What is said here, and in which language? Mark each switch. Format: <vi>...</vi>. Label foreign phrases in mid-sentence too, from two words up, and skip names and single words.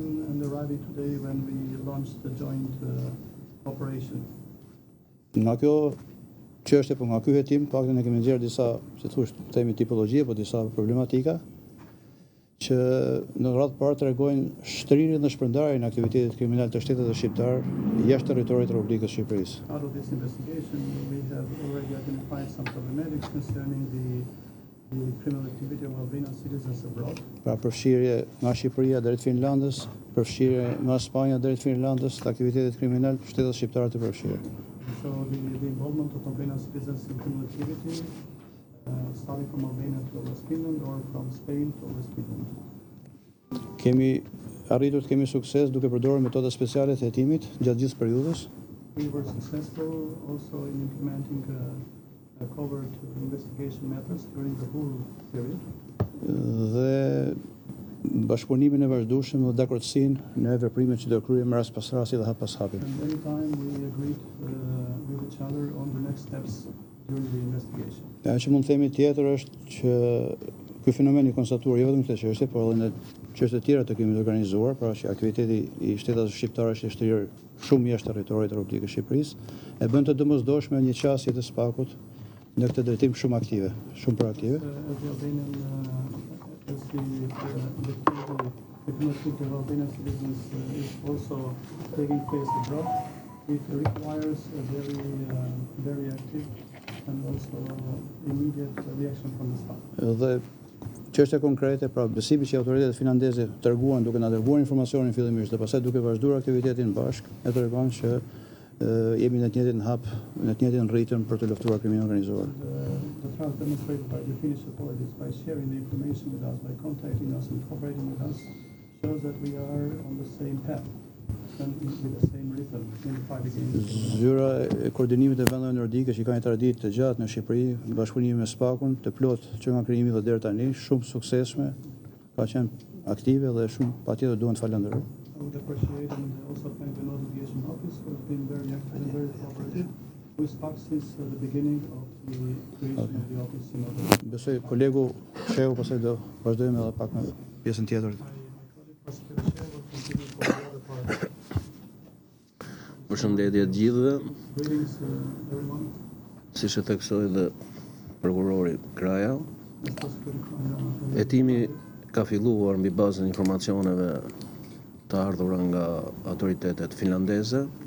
<sq>Nga kjo çështje, po nga ky hetim, paktën ne kemi nxjerrë disa, si thosh, themi tipologjie, po disa problematika që në radhë parë tregojnë shtrirjen dhe shpërndarjen e aktivitetit kriminal të shtetit shqiptar jashtë territorit të Republikës së Shqipërisë.</sq> <en>Out of this investigation, we have already identified some problematics concerning the criminal activity of Albanian citizens abroad.</en> <sq>Pra përfshirje nga Shqipëria drejt Finlandës, përfshirje nga Spanja drejt Finlandës të aktivitetit kriminal të shtetit shqiptar të përfshirë.</sq> <en>So the involvement of Albanian citizens in criminal activity, starting from Albania to West Finland or from Spain to West Finland.</en> <sq>Kemi arritur të kemi sukses duke përdorur metoda speciale të hetimit gjatë gjithë periudhës.</sq> <en>We were successful also in implementing covert investigation methods during the whole period.</en> <sq>Dhe bashkëpunimin e vazhdueshëm dhe dakordsinë në veprimet që do kryejmë rast pas rasti dhe hap pas hapi.</sq> <en>And every time we agreed with each other on the next steps during the investigation.</en> <sq>Ajo që mund të themi tjetër është që ky fenomen i konstatuar jo vetëm këtë çështje, por edhe në çështje të tjera të krimit të organizuar, pra që aktiviteti i shtetit shqiptar është i shtrirë shumë jashtë territorit të Republikës së Shqipërisë, e bën të domosdoshme një qasje të SPAK-ut në këtë drejtim shumë aktive, shumë proaktive.</sq> <en>The criminality of Albanian citizens is also taking place abroad. It requires a very active and also immediate reaction from the state.</en> <sq>Dhe çështja konkrete, pra besimi që autoritetet finlandeze treguan duke na dërguar informacionin fillimisht dhe pastaj duke vazhduar aktivitetin bashk, e tregon që jemi në të njëjtin hap, në të njëjtin ritëm për të luftuar krimin organizuar.</sq> <en>The trust demonstrated by the Finnish authorities by sharing the information with us, by contacting us and cooperating with us, shows that we are on the same path and with the same rhythm in the fight against.</en> <sq>Zyra e koordinimit të vendeve nordike që ka një traditë të gjatë në Shqipëri, bashkëpunimi me SPAK-un, të plot që nga krijimi dhe deri tani, shumë suksesshme, ka qenë aktive dhe shumë patjetër duhen të falenderoj.</sq> <en>I would appreciate and also thank the notification office for being very active and very cooperative with SPAK since the beginning of the creation of the office in Albania.</en> <sq>Besoj kolegu Shehu pastaj do vazhdojmë edhe pak me pjesën tjetër. Përshëndetje të gjithëve. Siç e theksoi dhe prokurori Kraja, hetimi ka filluar mbi bazën e informacioneve të ardhura nga autoritetet finlandeze.</sq>